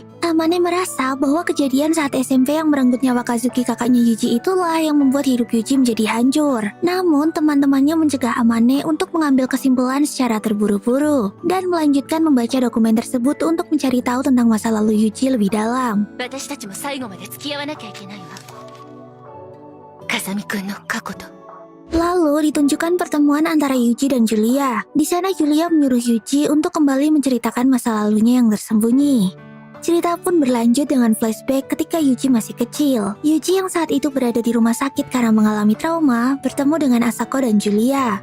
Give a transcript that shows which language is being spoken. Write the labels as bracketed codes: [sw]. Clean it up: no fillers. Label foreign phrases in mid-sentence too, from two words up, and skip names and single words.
[id] Amane merasa bahwa kejadian saat SMP yang merenggut nyawa Kazuki kakaknya Yuji itulah yang membuat hidup Yuji menjadi hancur. Namun teman-temannya mencegah Amane untuk mengambil kesimpulan secara terburu-buru dan melanjutkan membaca dokumen tersebut untuk mencari tahu tentang masa lalu Yuji lebih dalam. [ja] 私たちも最後まで付き合わなきゃいけないわ。風見くんの過去と。 [id] Lalu ditunjukkan pertemuan antara Yuji dan Julia. Di sana Julia menyuruh Yuji untuk kembali menceritakan masa lalunya yang tersembunyi. Cerita pun berlanjut dengan flashback ketika Yuji masih kecil. Yuji yang saat itu berada di rumah sakit karena mengalami trauma bertemu dengan Asako dan Julia.